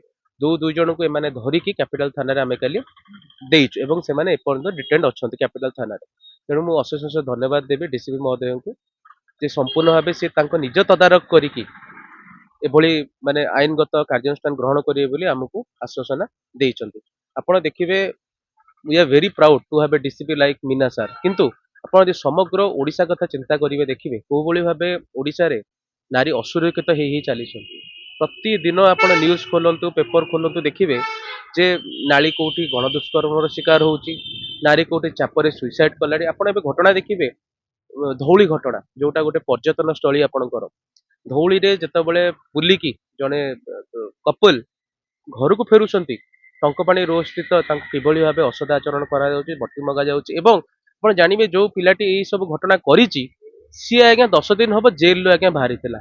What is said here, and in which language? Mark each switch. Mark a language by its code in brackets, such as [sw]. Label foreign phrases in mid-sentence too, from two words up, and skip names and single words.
[or] ଦୁଇ ଜଣଙ୍କୁ ଏମାନେ ଧରିକି କ୍ୟାପିଟାଲ ଥାନାରେ ଆମେ କାଲି ଦେଇଛୁ ଏବଂ ସେମାନେ ଏପର୍ଯ୍ୟନ୍ତ ଡିଟେଣ୍ଡ ଅଛନ୍ତି କ୍ୟାପିଟାଲ ଥାନାରେ। ତେଣୁ ମୁଁ ଅଶେଷ ଅଶେଷ ଧନ୍ୟବାଦ ଦେବି ଡିସିପି ମହୋଦୟଙ୍କୁ ଯେ ସମ୍ପୂର୍ଣ୍ଣ ଭାବେ ସେ ତାଙ୍କ ନିଜ ତଦାରଖ କରିକି ଏଭଳି ମାନେ ଆଇନଗତ କାର୍ଯ୍ୟାନୁଷ୍ଠାନ ଗ୍ରହଣ କରିବେ ବୋଲି ଆମକୁ ଆଶ୍ୱାସନା ଦେଇଛନ୍ତି। ଆପଣ ଦେଖିବେ [en] We are very proud to have a DCP like Meena sir. [or] किंतु ଆପଣ ଯଦି ସମଗ୍ର ଓଡ଼ିଶା କଥା ଚିନ୍ତା କରିବେ ଦେଖିବେ କୋଉଭଳି ଭାବେ ଓଡ଼ିଶାରେ ନାରୀ ଅସୁରକ୍ଷିତ ହେଇ ଚାଲିଛନ୍ତି। ପ୍ରତିଦିନ ଆପଣ ନ୍ୟୁଜ ଖୋଲନ୍ତୁ, ପେପର ଖୋଲନ୍ତୁ, ଦେଖିବେ ଯେ ନାରୀ କୋଉଠି ଗଣଦୁଷ୍କର୍ମର ଶିକାର ହଉଛି, ନାରୀ କୋଉଠି ଚାପରେ ସୁଇସାଇଡ କଲାଣି। ଆପଣ ଏବେ ଘଟଣା ଦେଖିବେ ଧଉଳି ଘଟଣା ଯୋଉଟା ଗୋଟେ ପର୍ଯ୍ୟଟନ ସ୍ଥଳୀ ଆପଣଙ୍କର ଧଉଳିରେ ଯେତେବେଳେ ବୁଲିକି ଜଣେ କପଲ ଘରକୁ ଫେରୁଛନ୍ତି ଟଙ୍କପାଣି ରୋଡ ସ୍ଥିତ ତାଙ୍କୁ କିଭଳି ଭାବେ ଅସଦାଚରଣ କରାଯାଉଛି, ବଟି ମଗା ଯାଉଛି ଏବଂ ଆପଣ ଜାଣିବେ ଯୋଉ ପିଲାଟି ଏଇ ସବୁ ଘଟଣା କରିଛି ସିଏ ଆଜ୍ଞା 10 ଦିନ ହବ ଜେଲରୁ ଆଜ୍ଞା ବାହାରିଥିଲା।